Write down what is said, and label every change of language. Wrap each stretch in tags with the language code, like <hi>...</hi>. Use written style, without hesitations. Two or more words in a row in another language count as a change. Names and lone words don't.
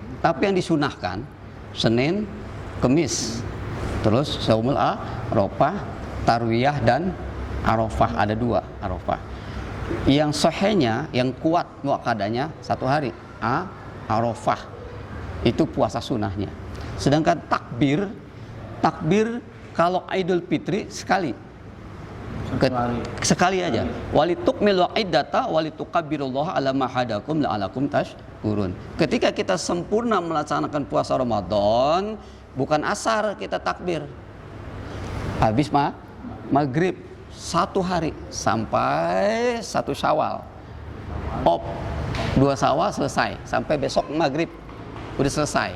<id>Tapi yang disunahkan Senin, Kemis, terus Shaumul Arafah, Tarwiyah dan Arafah, ada 2 Arafah. Yang sahihnya, yang kuat muakkadanya 1 hari, Arafah. Itu puasa sunnahnya. Sedangkan takbir kalau Idul Fitri sekali aja.</id> <ar>ولتكملوا العدة ولتكبروا الله على ما هداكم لعلكم تشكرون.</ar> <id>Ketika kita sempurna melaksanakan puasa Ramadan, bukan asar kita takbir. Habis maghrib 1 hari sampai 1 Syawal. 2 Syawal selesai, sampai besok maghrib udah selesai.</id>